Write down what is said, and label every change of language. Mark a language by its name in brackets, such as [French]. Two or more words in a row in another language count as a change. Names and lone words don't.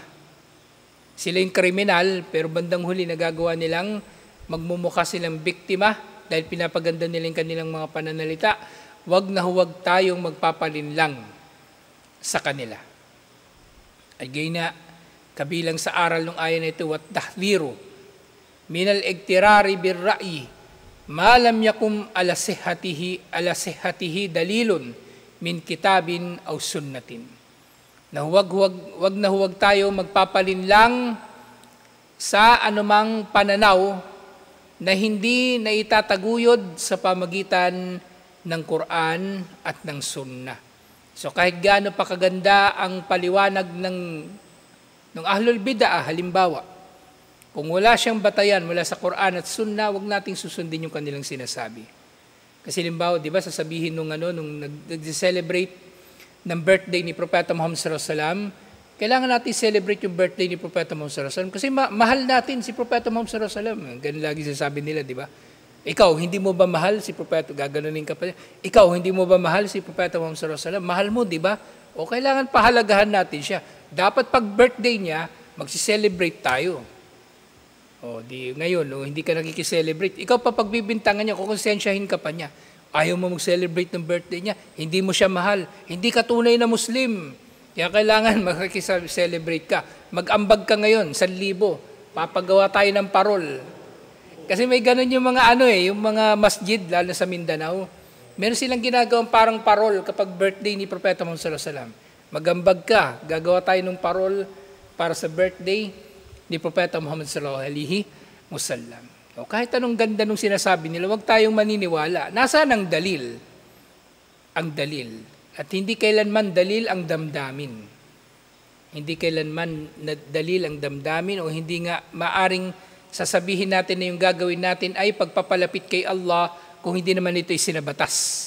[Filipino] Sila yung kriminal, pero bandang huli nagagawa nilang magmumukha silang biktima dahil pinapaganda nila yung kanilang mga pananalita. Huwag na huwag tayong magpapalinlang sa kanila. Again na, kabilang sa aral ng ayan na ito, [Arabic] والتحذير من الاغترار بالرأي ما لم يقم على صحته دليل من كتاب أو سنة. [Filipino] Na huwag na huwag tayo magpapalinlang sa anumang pananaw na hindi na itataguyod sa pamagitan ng Quran at ng Sunnah. So kahit gaano pa kaganda ang paliwanag ng [Arabic] أهل البدعة, [Filipino] halimbawa, Kung wala siyang batayan mula sa Quran at Sunnah, wag nating susundin yung kanilang sinasabi. Kasi limbawa, di ba, sasabihin nung nag-celebrate ng birthday ni Propeta Muhammad [Arabic] صلى الله عليه وسلم, [Filipino] kailangan natin celebrate yung birthday ni Propeta Muhammad [Arabic] صلى الله عليه وسلم [Filipino] kasi mahal natin si Propeta Muhammad [Arabic] صلى الله عليه وسلم. [Filipino] Ganun lagi sinasabi nila, di ba? Ikaw, hindi mo ba mahal si Propeta? Gaganunin ka pa. Ikaw, hindi mo ba mahal si Propeta Muhammad [Arabic] صلى الله عليه وسلم? [Filipino] Mahal mo, di ba? O kailangan pahalagahan natin siya. Dapat pag birthday niya, magsi-celebrate tayo. O di ngayon, hindi ka nakikiselebrate. Ikaw pa pagbibintangan niya, kukonsensyahin ka pa niya. Ayaw mo mag-celebrate ng birthday niya, hindi mo siya mahal. Hindi ka tunay na Muslim. Kaya kailangan makikiselebrate ka. Mag-ambag ka ngayon, 1,000. Papagawa tayo ng parol. Kasi may ganun yung mga yung mga masjid, lalo sa Mindanao. Meron silang ginagawang parang parol kapag birthday ni Propeta Muhammad [Arabic] صلى الله عليه وسلم. [Filipino] Mag-ambag ka, gagawa tayo ng parol para sa birthday ni Propeta Muhammad [Arabic] صلى الله عليه وسلم. [Filipino] O kahit anong ganda nung sinasabi nila, huwag tayong maniniwala. Nasaan ang dalil? Ang dalil. At hindi kailanman dalil ang damdamin. Hindi kailanman dalil ang damdamin o hindi nga maaring sasabihin natin na yung gagawin natin ay pagpapalapit kay Allah kung hindi naman ito isinabatas.